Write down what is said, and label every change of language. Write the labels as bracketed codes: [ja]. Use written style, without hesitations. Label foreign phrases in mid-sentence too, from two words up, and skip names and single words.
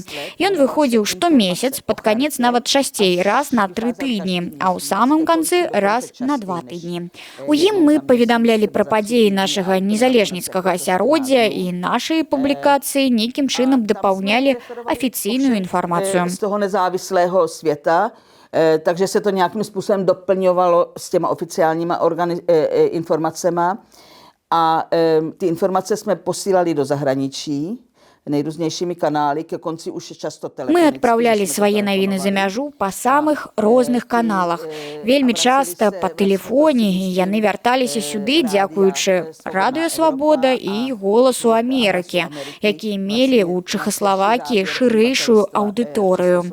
[be] Ён выходзіў штомесяц, пад канец нават часцей, раз на 3 тыдні, а ў самым канцы раз на 2 тыдні. У ім мы паведамлялі пра падзеі нашага незалежніцкага асяроддзя і нашыя публікацыі нейкім чынам дапаўнялі афіцыйную інфармацыю. [cs] Z toho nezávislého světa, takže se to nějakým způsobem doplňovalo s těma oficiálníma informacemi a ty informace jsme posílali do zahraničí nejrůznějšími kanály, ke konci už často telefonicky. [be] Мы адпраўлялі свае навіны за мяжу па самых розных каналах. Вельмі часта па тэлефоне яны вярталіся сюды, дзякуючы Радыё Свабода і Голасу Амерыкі, якія мелі ў Чэхаславакіі шырэйшую аўдыторыю.